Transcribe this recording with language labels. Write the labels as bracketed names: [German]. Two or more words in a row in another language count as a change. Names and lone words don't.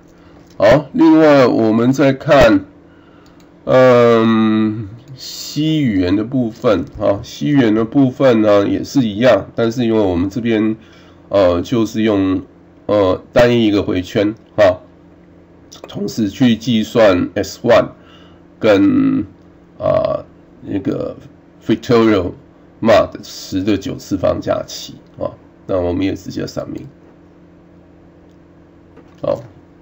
[Chinese] 好，另外我們再看C 語言的部分，C 語言的部分呢也是一樣，但是因為我們這邊就是用單一一個回圈同時去計算 S1 跟那個 [English] factorial mod [Chinese] 10 的9次方加7那我們也直接submit。好。